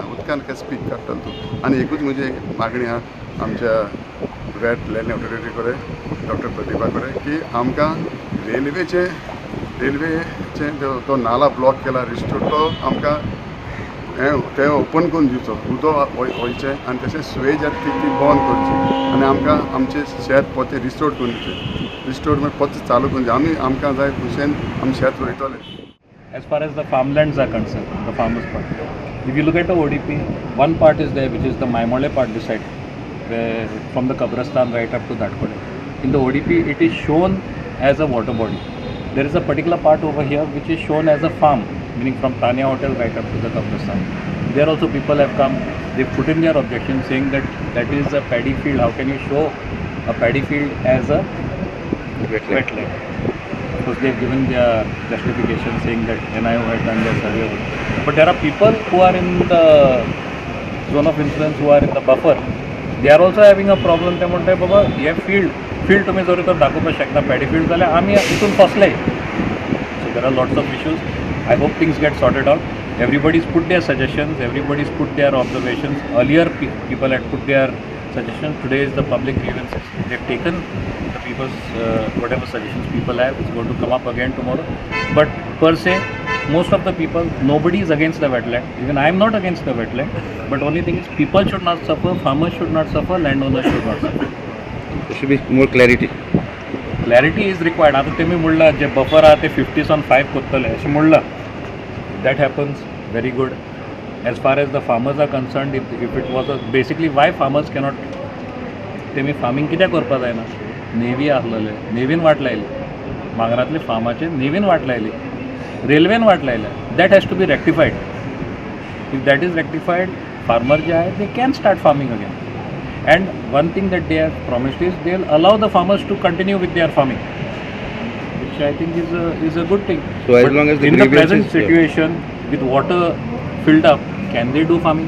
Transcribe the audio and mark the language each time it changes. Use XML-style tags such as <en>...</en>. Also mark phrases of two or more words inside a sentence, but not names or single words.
<kok>उदकान कशें पीक काडटा तूं. आनी एकूच म्हजी मागणी आहा आमच्या</kok> <en>wetland authority</en> <kok>कडेन, डॉक्टर प्रतिभा कडेन, की आमकां रेल्वेचे तो नाला ब्लॉक केला रिस्टोर, तो आमकां ते ओपन करून दिवचो. उदक वयचें आनी तशें सुवेज ती बंद करची आनी आमकां आमचें शेत पोते रिस्टोर करून दिवचें. रिस्टोर मागीर पोते चालू करून आमी आमकां जाय भशेन आमी शेत रोयतले.</kok> <en>As far as the farmlands are concerned, the farmers part, if you look at the ODP, one part is there which is the Maimole part this side, where from the Kabristan right up to Dhatkode. In the ODP it is shown as a water body. There is a particular part over here which is shown as a farm, meaning from Tanya Hotel right up to the Kabristan. There also people have come, they put in their objection saying that that is a paddy field. How can you show a paddy field as a wetland? Because they have given their justification saying that NIO had done their survey. But there are people who are in the zone of influence, who are in the buffer. They are also having a problem.</en> <kok>They म्हणटाय बाबा हे field तुम्ही जर तर दाखोवपाक शकता</kok> <en>paddy field</en> <kok>जाल्यार आमी हितून फसले.</kok> <en>So there are lots of issues. I hope things get sorted out. Everybody's put their suggestions, everybody's put their observations. Earlier people had put their suggestions. Today is the public grievances. They've taken the people's whatever suggestions people have. It's going to come up again tomorrow. But per se, most of the people, nobody is against the wetland. Even I am not against the wetland. But only thing is people should not suffer, farmers should not suffer, landowners should not suffer. There should be more clarity. Clarity is required.</en> <kok>आता तेमी म्हणला जे बफर आहा ते 50/5 करतले अशें म्हणला.</kok> <en>That happens, very good. As far as the farmers are concerned, if it was basically why farmers cannot,</en> <kok>तेमी फार्मिंग कित्याक करपा जायना. नेवी आसलेले, नेवीन वाट लायली. मांगरांतले फार्माचे नेवीन वाट लायली, रेल्वेन वाट लायल्या.</kok> <en>That has to be rectified. If that is rectified, farmer</en> <kok>जे आहे</kok> <en>they can start farming again. And one thing that they have promised is they'll allow the farmers to continue with their farming, which I think is a good thing. So as long as the in the present situation with water filled up, can they do farming?</en>